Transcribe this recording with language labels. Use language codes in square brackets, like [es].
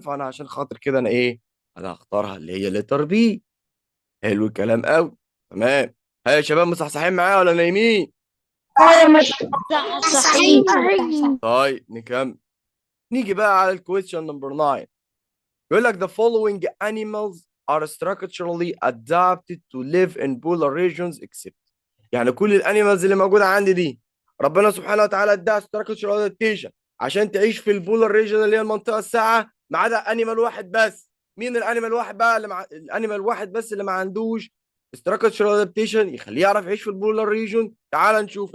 [ar] فانا عشان خاطر كده انا ايه، انا هختارها اللي هي لتر بي. حلو الكلام قوي. تمام. ها يا شباب، مصحصحين معايا ولا نايمين؟ صحيح. طيب نكمل. نيجي بقى على الكويستشن نمبر 9. بيقول لك [en] the following animals are structurally adapted to live in polar regions except. [ar] يعني كل الانيمالز اللي موجوده عندي دي ربنا سبحانه وتعالى اداها [en] structural adaptation [ar] عشان تعيش في البولار ريجن اللي هي المنطقه الساقعه، ما عدا انيمال واحد بس. مين الانيمال واحد بقى الانيمال واحد بس اللي ما عندوش [en] structural adaptation [ar] يخليه يعرف يعيش في البولار ريجن؟ تعال نشوف.